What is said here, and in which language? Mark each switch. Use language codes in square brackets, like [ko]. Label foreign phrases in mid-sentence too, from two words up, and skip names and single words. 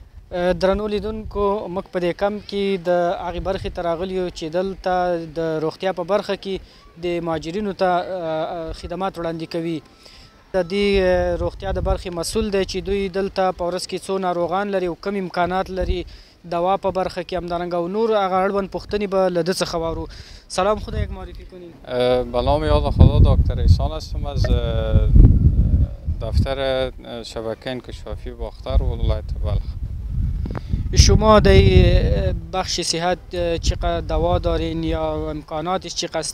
[ps] درنو لیدونکو موږ په دې کمپ کې د هغې برخې ته راغلي یو چې دلته د روغتیا په برخه کې د مهاجرینو ته خدمات وړاندې کوي. د دې روغتیا د برخې مسؤل دی چې دوی دلته په ورځ کې څو ناروغان لري او کوم امکانات لري، دوا په برخه کې همدارنګه او نور هغه اړوند پوښتنې به له ده څخه واورو. [fa] سلام، خدا یک معرفی کنید. به نام یاد خدا دکتر احسان هستم از دفتر شبکه انکشافی باختر ولایت بلخ. شما در بخش صحت چقدر دوا دارین یا امکاناتش چقدر است؟